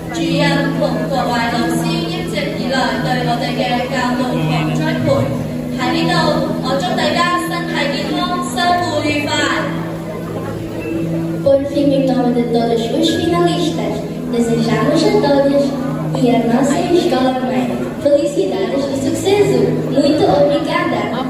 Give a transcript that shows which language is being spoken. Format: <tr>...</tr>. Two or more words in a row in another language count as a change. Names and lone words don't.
<yue>任同各位老師一直以來對我哋嘅教導同栽培。喺呢度，我祝大家身體健康，生活愉快。</yue> <pt>Por fim, em nome de todos os finalistas, desejamos a todos e a nossa escola-mãe felicidades e sucesso. Muito obrigada!</pt>